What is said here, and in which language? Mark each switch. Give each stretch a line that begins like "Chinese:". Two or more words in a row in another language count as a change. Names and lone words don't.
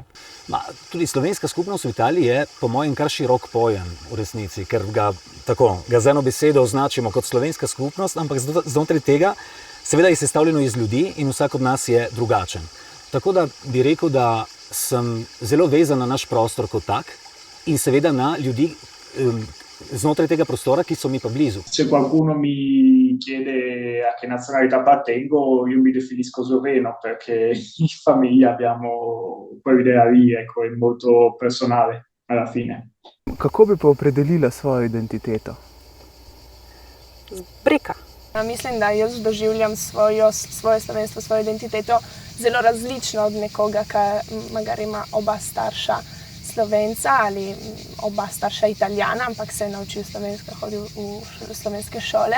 Slovenian: Tudi slovenska skupnost v Italiji je po mojem kar širok pojem v resnici, ker ga z eno besedo označimo kot slovenska skupnost, ampak znotraj tega seveda je sestavljeno iz ljudi in vsak od nas je drugačen. Tako da bi rekel, da sem zelo vezan na naš prostor kot tak in seveda na ljudi znotraj tega prostora, ki so mi pa blizu.
Italian: Se qualcuno mi chiede a che nazionalità appartengo, io mi definisco sloveno perché in famiglia abbiamo quell'idea lì, ecco, è molto personale alla fine.
Slovenian: Kako bi pa opredelila svojo identiteto? Brika. Mislim, da jaz doživljam svoje slovenstvo, svojo identiteto zelo različno od nekoga, ki magari ima oba starša Slovenca ali oba starša Italijana, ampak se je naučil slovensko, hodil v slovenske šole.